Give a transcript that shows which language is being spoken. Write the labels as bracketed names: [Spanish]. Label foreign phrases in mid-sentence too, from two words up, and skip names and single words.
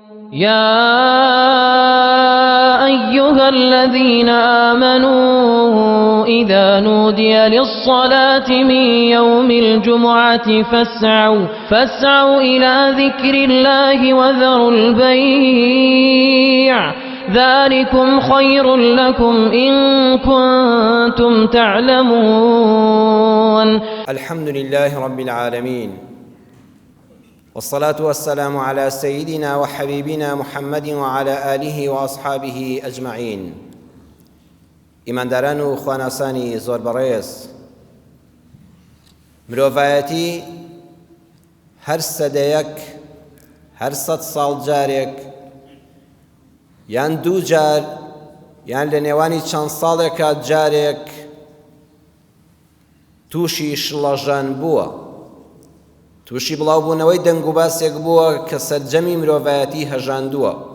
[Arabic] يا أيها الذين آمنوا إذا نودي للصلاة من يوم الجمعة فاسعوا إلى ذكر الله وذروا البيع ذلكم خير لكم إن كنتم تعلمون. الحمد لله رب العالمين، والصلاة والسلام على سيدنا وحبيبنا محمد وعلى آله وأصحابه أجمعين. [Central Kurdish] ئیمانداران و خواناسانی زۆر بەڕێز، مرۆڤایەتی هەر سەدەیەک، هەر 100 ساڵ جارێک یان دوو جار یان لە نێوانی چەند ساڵێکە جارێک تووشی شڵەژان بووە، تووشی بڵاوبوونەوەی دەنگ و باسێک بووە کە سەرجەمی مرۆڤایەتی هەژاندووە.